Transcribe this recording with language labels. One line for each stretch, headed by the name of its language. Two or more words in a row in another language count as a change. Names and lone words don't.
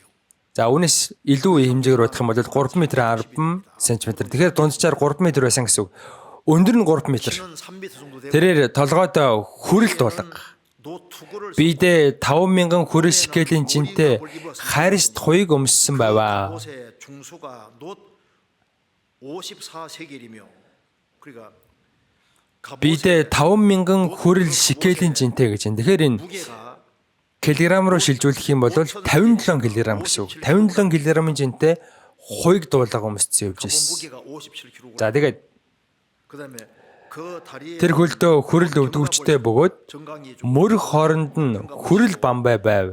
Mongolian: За үүнээс илүү хэмжээгээр бодох юм бол 3 м 10 см. Тэгэхээр дунджаар 3 м байсан гэсэн үг. Өндөр нь 3 м. Тэрээр толгойд хүрэл дуулга. Бидээ 5,000 хүрэл шикелийн жинтэй харьст хуйг өмссөн байваа.
Korean: 중수가 놋 54세겔이며 그러니까
Mongolian: Бидээ 5,000 хүрэл шикелийн жинтэй гэж байна. Тэгэхээр энэ килограмм руу шилжүүлэх юм бол 57 кг гэсэн үг. 57 кг-ын жинтэй хуйг дуулга өмссөн явж ирсэн. За тэгээд тэр хөлдөө хүрэл өвдгүүчтэй бөгөөд мөрөх хооронд нь хүрэл бамбай байв.